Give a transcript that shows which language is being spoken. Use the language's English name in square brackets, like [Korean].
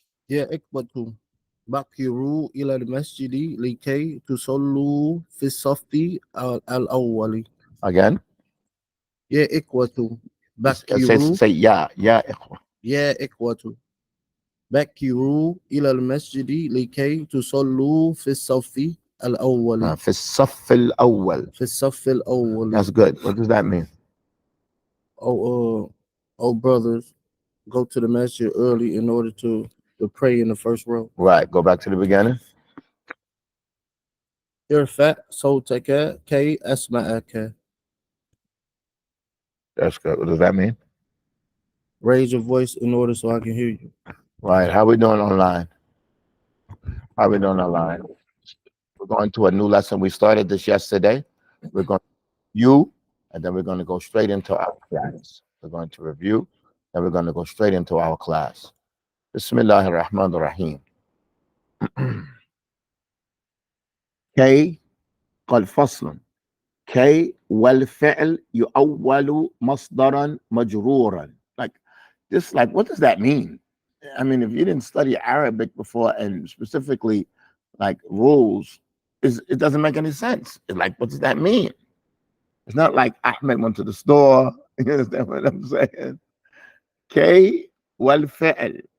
[Arabic] يا إخوة بكروا إلى المسجد لكي تصلوا في الصف الأول. [English] Again. [Arabic] يا إخوة Say يا إخوة. يا إخوة بكروا إلى المسجد لكي تصلوا في الصف الأول. في الصف الأول. في الصف الأول. [English] That's good. What does that mean? Oh brothers, go to the masjid early in order to pray in the first row. Right. Go back to the beginning. [Arabic] ارفع صوتك كي أسمعك. [English] That's good. What does that mean? Raise your voice in order so I can hear you. Right. How we doing online? We're going to a new lesson. We started this yesterday. We're going to review, and then we're going to go straight into our class. We're going to review, and we're going to go straight into our class. [Arabic] Bismillah ar-Rahman ar-Rahim. كي قال فصلا كي والفعل يؤول مصدرا مجرورا. [English] Like this, like what does that mean? I mean, if you didn't study Arabic before and specifically like rules, it doesn't make any sense. It's like, what does that mean? It's not like Ahmed went to the store. You understand what I'm saying? [Arabic] Kay wal fi'l.